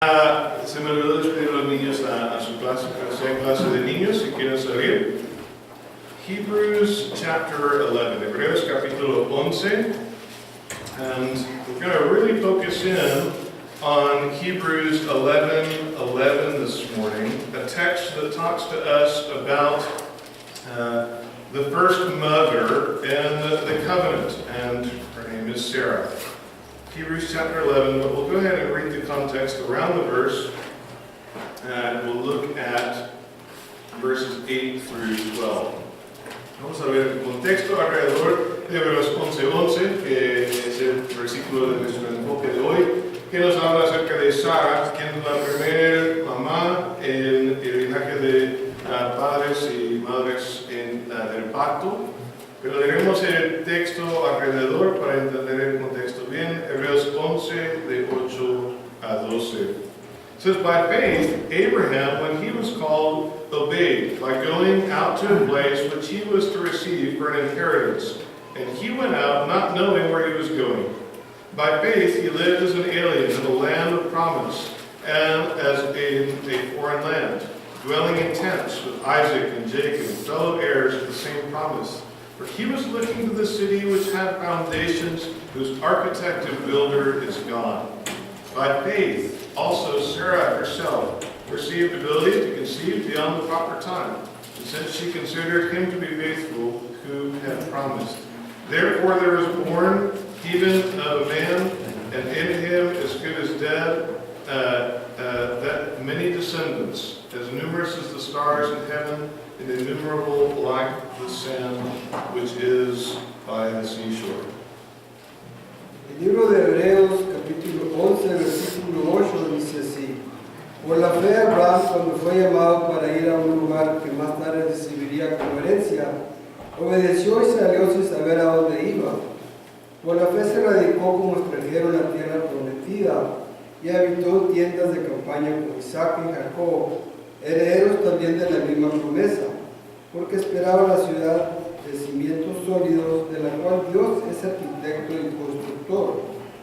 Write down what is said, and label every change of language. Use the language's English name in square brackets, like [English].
[Spanish] Se me olvidó despedir a los niños a su clase, a clase de niños, si quieren salir. [English] Hebrews chapter 11, [Spanish] Hebreos capítulo 11, [English] and we're going to really focus in on Hebrews 11:11 this morning, a text that talks to us about the first mother in the covenant, and her name is Sarah. Hebrews chapter 11, but we'll go ahead and read the context around the verse, and we'll look at verses 8 through 12. [Spanish] Vamos a ver el contexto alrededor de Hebreos 11:11, que es el versículo de nuestro enfoque de hoy, que nos habla acerca de Sara, quien es la primera mamá en el linaje de padres y madres del pacto. Pero leeremos el texto alrededor para entender el contexto bien. Hebreos 11, de 8 a 12. [English] It says, by faith, Abraham, when he was called, obeyed by going out to a place which he was to receive for an inheritance. And he went out not knowing where he was going. By faith, he lived as an alien in the land of promise, and as in a foreign land, dwelling in tents with Isaac and Jacob, fellow heirs of the same promise. For he was looking to the city which had foundations, whose architect and builder is God. By faith, also Sarah herself received ability to conceive beyond the proper time, and since she considered him to be faithful who had promised. Therefore there was born even of a man, and in him as good as dead, that many descendants, as numerous as the stars in heaven, and innumerable like the sand which is by the seashore. [Spanish] El libro de Hebreos, capítulo 11, versículo 8, dice así: por la fe Abraham, cuando fue llamado para ir a un lugar que más tarde recibiría como herencia, obedeció y salió sin saber a dónde iba. Por la fe se radicó como extranjero en la tierra prometida y habitó en tiendas de campaña con Isaac y Jacob, herederos también de la misma promesa, porque esperaba la ciudad de cimientos sólidos, de la cual Dios es arquitecto y constructor.